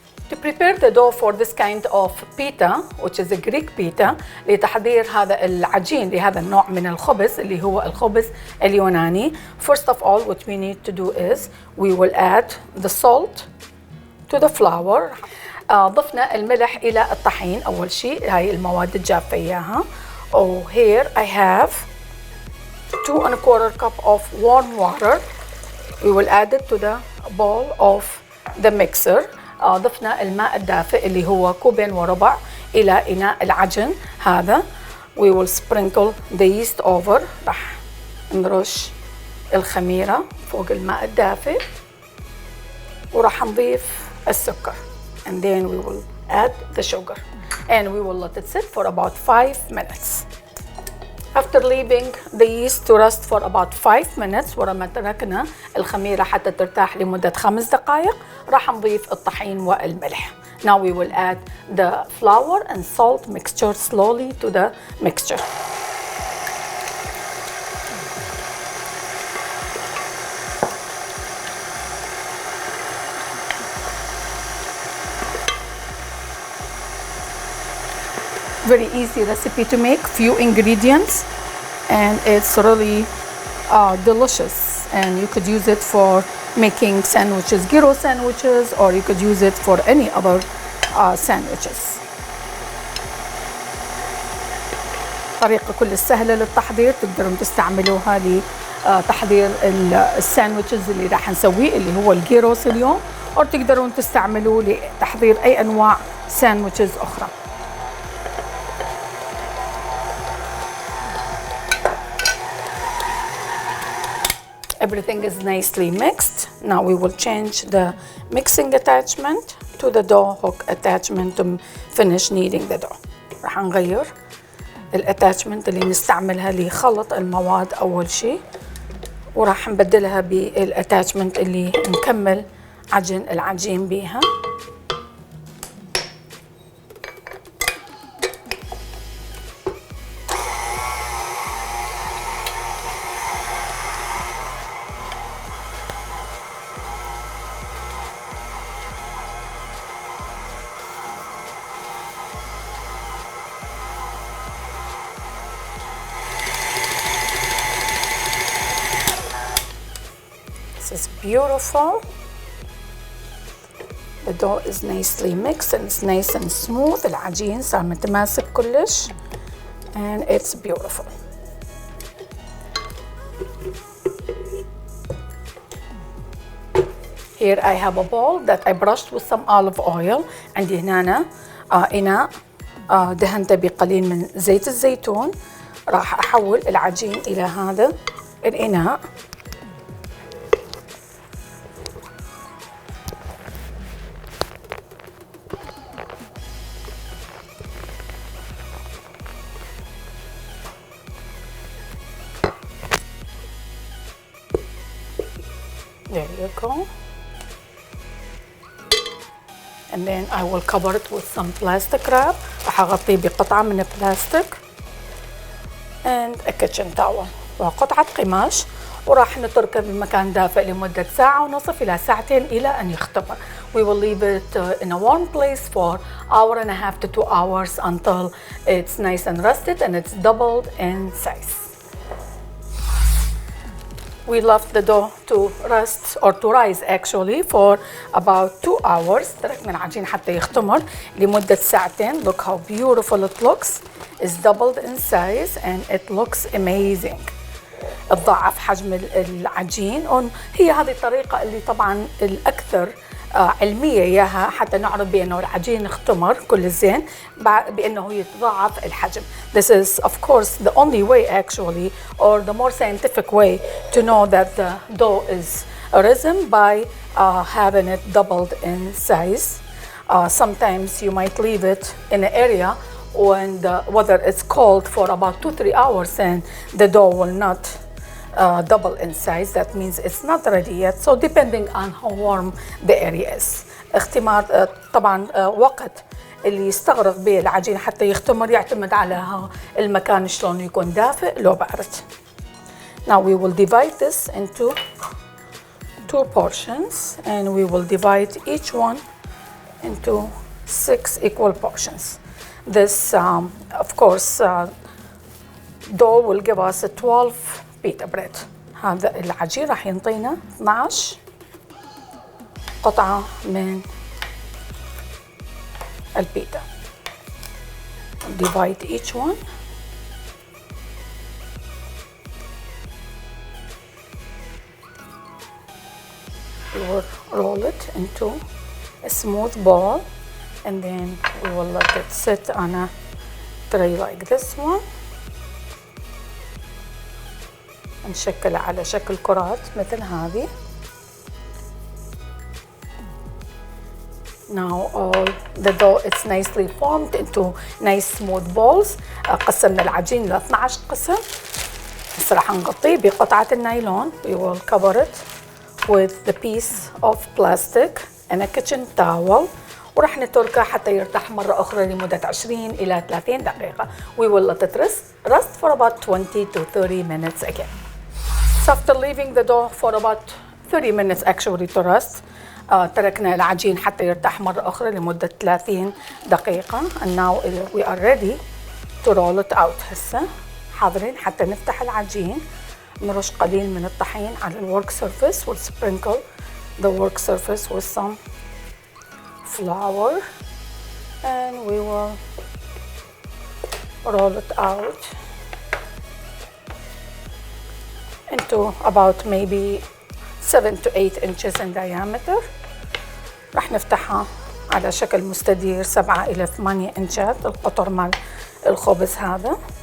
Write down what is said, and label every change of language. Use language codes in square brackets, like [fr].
[en] To prepare the dough for this kind of pita, which is a Greek pita, [ar] لتحضير هذا العجين لهذا النوع من الخبز اللي هو الخبز اليوناني, [en] first of all what we need to do is we will add the salt to the flour. [ar] ضفنا الملح إلى الطحين أول شيء, هاي المواد الجافة إياها. [en] Oh, here I have 2 1/4 cup of warm water. We will add it to the bowl of the mixer. [ar] ضفنا الماء الدافئ اللي هو 2.25 كوب إلى إناء العجن هذا. [en] We will sprinkle the yeast over. [ar] راح نرش الخميرة فوق الماء الدافئ وراح نضيف السكر. [en] And then we will add the sugar. And we will let it sit for about 5 minutes. After leaving the yeast to rest for about 5 minutes, [ar] ولما تركنا الخميرة حتى ترتاح لمدة 5 دقائق, راح نضيف الطحين والملح. [en] Now we will add the flour and salt mixture slowly to the mixture. Very easy recipe to make, few ingredients, and it's really delicious. And you could use it for making sandwiches, gyros sandwiches, or you could use it for any other sandwiches. [ar] طريقة كل سهلة للتحضير, تقدرون تستعملوها لتحضير الساندويتشز اللي راح نسويه اللي هو الجيروس اليوم, أو تقدرون تستعملوه لتحضير أي أنواع ساندويتشز أخرى. [en] Everything is nicely mixed. Now we will change the mixing attachment to the dough hook attachment to finish kneading the dough. [ar] راح نغير الاتاتشمنت اللي نستعملها لخلط المواد أول شيء, وراح نبدلها بالاتاتشمنت اللي نكمل عجن العجين بيها. [en] This is beautiful. The dough is nicely mixed and it's nice and smooth. [ar] العجين صار متماسك كلش [en] and it's beautiful. Here I have a bowl that I brushed with some olive oil. [ar] عندي هنا إناء دهنته بقليل من زيت الزيتون. راح أحول العجين إلى هذا الإناء. [en] There you go. and then I will cover it with some plastic wrap. [ar] راح أغطيه بقطعة من البلاستيك [en] and a kitchen towel [ar] وقطعة قماش، وراح نتركه بمكان دافئ لمدة ساعة ونصف إلى ساعتين إلى أن يختمر. [en] We will leave it in a warm place for hour and a half to 2 hours until it's nice and rested and it's doubled in size. We left the dough to rest or to rise actually for about 2 hours. [ar] تركنا العجين حتى يختمر لمدة ساعتين. [en] Look how beautiful it looks. It's doubled in size and it looks amazing. [ar] تضاعف حجم العجين. هي هذه الطريقة اللي طبعا الأكثر علمية إياها حتى نعرف بأنه العجين اختمر كل الزين بأنه يتضاعف الحجم. [en] This is of course the only way actually or the more scientific way to know that the dough is risen by having it doubled in size. Sometimes you might leave it in an area when the weather is cold for about 2-3 hours and the dough will not double in size. That means it's not ready yet. So depending on how warm the area is. [ar] اختمار طبعا وقت اللي يستغرق به العجين حتى يختمر يعتمد على المكان شلون يكون دافئ لو بارد. [en] Now we will divide this into 2 portions and we will divide each one into 6 equal portions. This of course dough will give us a 12 pita bread. [ar] هذا العجين راح ينطينا 12 قطعة من البيتا. [en] Divide each one. We will roll it into a smooth ball and then we will let it sit on a tray like this one. [ar] نشكلها على شكل كرات مثل هذه. [en] Now all the dough is nicely formed into nice smooth balls. [ar] قسمنا العجين ل 12 قسم. هسه راح نغطيه بقطعة النايلون. [en] We will cover it with the piece of plastic and a kitchen towel. [ar] وراح نتركه حتى يرتاح مرة أخرى لمدة 20 إلى 30 دقيقة. [en] We will let it rest for about 20 to 30 minutes again. So after leaving the dough for about 30 minutes actually to rest, [ar] تركنا العجين حتى يرتاح مرة أخرى لمدة 30 دقيقة. [en] And now we are ready to roll it out. [ar] هسه حاضرين حتى نفتح العجين. نرش قليل من الطحين على الwork surface. [en] We'll sprinkle the work surface with some flour and we will roll it out into about maybe 7 to 8 inches in diameter. [ar] راح نفتحها على شكل مستدير 7 إلى 8 إنشات القطر مال الخبز هذا.